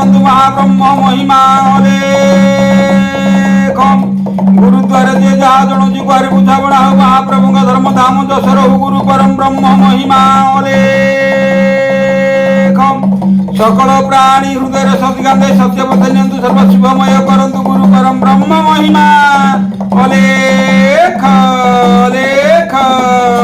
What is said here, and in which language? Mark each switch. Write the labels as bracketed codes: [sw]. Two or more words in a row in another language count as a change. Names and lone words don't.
[or] ମହାବ୍ରହ୍ମ ମହିମା ଅଲେଖ। ଗୁରୁଦ୍ୱାର ଯିଏ ଯାହା ଜଣୁଛି ଗୁହାରି ବୁଝାବଣା ହଉ ମହାପ୍ରଭୁଙ୍କ ଧର୍ମ ଧାମ ଯଶ ରହୁ ଗୁରୁ ପରମ ବ୍ରହ୍ମ ମହିମା ଅଲେଖ। ସକଳ ପ୍ରାଣୀ ହୃଦୟ ସତ୍କାନ୍ଦେ ସତ୍ୟପଥ ନିୟନ୍ତୁ ସର୍ବ ଶୁଭମୟ କରନ୍ତୁ ଗୁରୁ ପରମ ବ୍ରହ୍ମ ମହିମା ଅଲେଖ ଅଲେଖ।